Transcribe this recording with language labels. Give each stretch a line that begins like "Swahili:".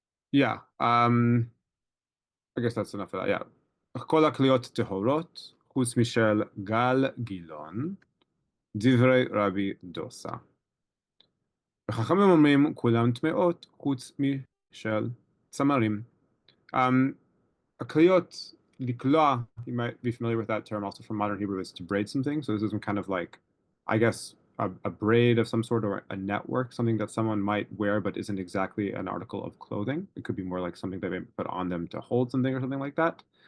English: Yeah, I guess that's enough of that. Yeah.
Hebrew: כל הכליות טהורות, חוץ משל גל גילון, דברי רבי דוסה. וחכמים אומרים כולם טמאות, חוץ משל צמרים.
English: הכליות, לקלוע, you might be familiar with that term also from modern Hebrew, is to braid something. So this is kind of like, I guess, a braid of some sort or a network, something that someone might wear but isn't exactly an article of clothing. It could be more like something that they put on them to hold something or something like that.